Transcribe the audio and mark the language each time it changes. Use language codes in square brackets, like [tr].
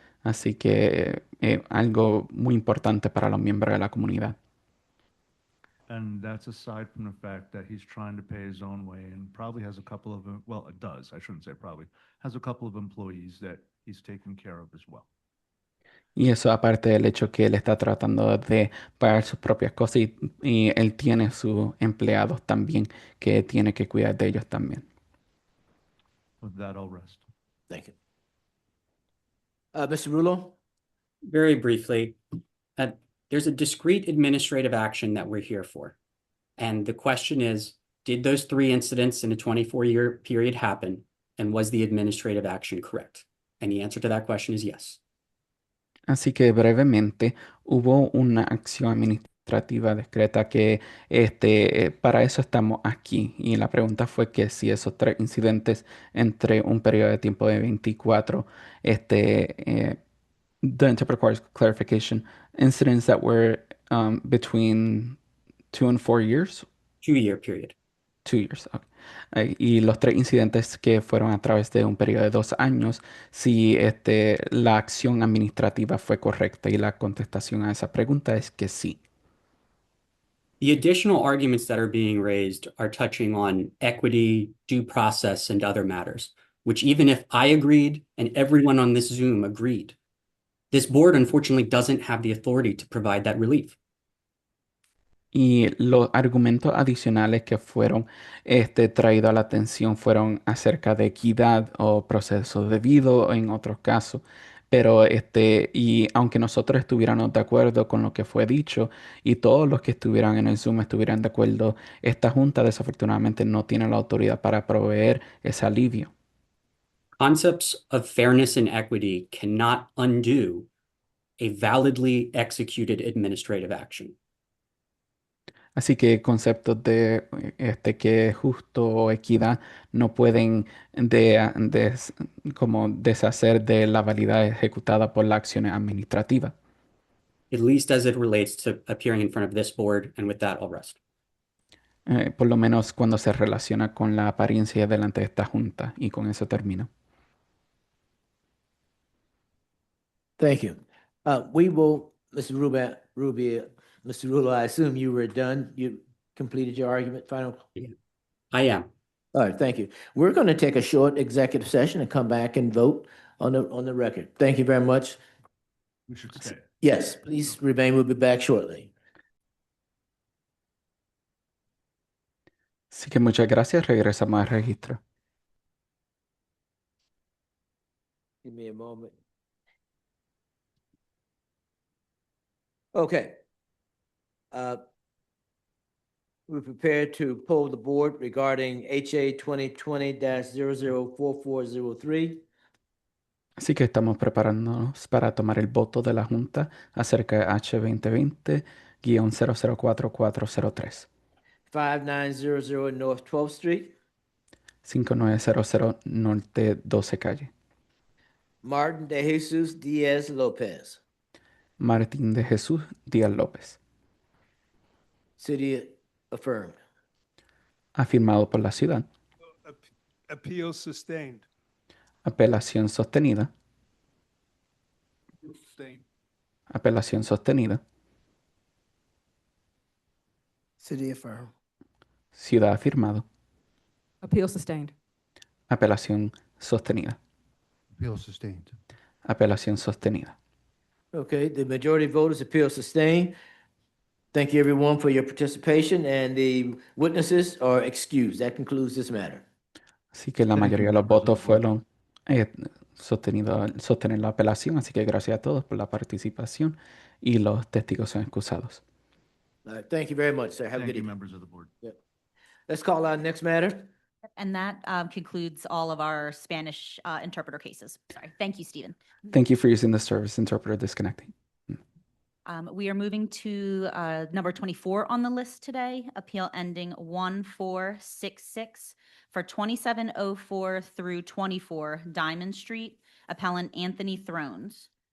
[es] Así que algo muy importante para los miembros de la comunidad. [en] And that's aside from the fact that he's trying to pay his own way and probably has a couple of, well, it does, I shouldn't say probably, has a couple of employees that he's taking care of as well. [es] Y eso aparte del hecho que él está tratando de pagar sus propias cosas y él tiene sus empleados también que tiene que cuidar de ellos también. [en] With that, I'll rest. Thank you. Mr. Rulo? Very briefly, there's a discrete administrative action that we're here for. And the question is, did those 3 incidents in a 24-year period happen? And was the administrative action correct? And the answer to that question is yes. [es] Así que brevemente hubo una acción administrativa discreta que para eso estamos aquí. Y la pregunta fue que si esos 3 incidentes entre un periodo de tiempo de 24, [en] the interpreter requires clarification. Incidents that were between 2 and 4 years. 2-year period. 2 years. Okay. [es] Y los 3 incidentes que fueron a través de un periodo de 2 años, si la acción administrativa fue correcta, y la contestación a esa pregunta es que sí. [en] The additional arguments that are being raised are touching on equity, due process, and other matters, which even if I agreed and everyone on this Zoom agreed, this board unfortunately doesn't have the authority to provide that relief. [es] Y los argumentos adicionales que fueron traídos a la atención fueron acerca de equidad o proceso debido en otros casos, Pero y aunque nosotros estuviéramos de acuerdo con lo que fue dicho y todos los que estuvieran en el Zoom estuvieran de acuerdo, esta junta desafortunadamente no tiene la autoridad para proveer ese alivio. [en] Concepts of fairness and equity cannot undo a validly executed administrative action. [es] Así que conceptos de que es justo o equidad no pueden como deshacer de la validad ejecutada por la acción administrativa. [en] At least as it relates to appearing in front of this board, and with that, I'll rest. [es] Por lo menos cuando se relaciona con la apariencia delante de esta junta. Y con eso termino. [en] Thank you. We will, Mr. Rubio, Mr. Rulo, I assume you were done. You completed your argument, final? I am. All right, thank you. We're going to take a short executive session and come back and vote on the record. Thank you very much. We should stay. Yes, please remain. We'll be back shortly. [es] Así que muchas gracias. Regresamos al registro. [en] Give me a moment. Okay. We're prepared to poll the board regarding HA 2020-004403. [es] Así que estamos preparándonos para tomar el voto de la Junta acerca de H2020-004403. [en] 5900 North 12th Street. [es] 5900 Norte 12 Calle. [en] Martin de Jesus Diaz Lopez. [es] Martín de Jesús Díaz López. [en] City affirmed. [es] Afirmado por la ciudad. [en] Appeal sustained. [es] Apelación sostenida. Apelación sostenida. [en] City affirmed. [es] Ciudad afirmado. [en] Appeal sustained. [es] Apelación sostenida. [en] Appeal sustained. [es] Apelación sostenida. [en] Okay, the majority vote is appeal sustained. Thank you everyone for your participation and the witnesses are excused. That concludes this matter. [es] Así que la mayoría de los votos fueron sostener la apelación. Así que gracias a todos por la participación y los testigos son excusados. [en] All right, thank you very much, sir. Have a Thank good you, evening. members of the board. Yep. Let's call our next matter. And that concludes all of our Spanish interpreter cases. Sorry. Thank you, Stephen. Thank you for using the service interpreter disconnecting. We are moving to number 24 on the list today, appeal ending 1466 for 2704 through 24 Diamond Street, appellant Anthony Thrones.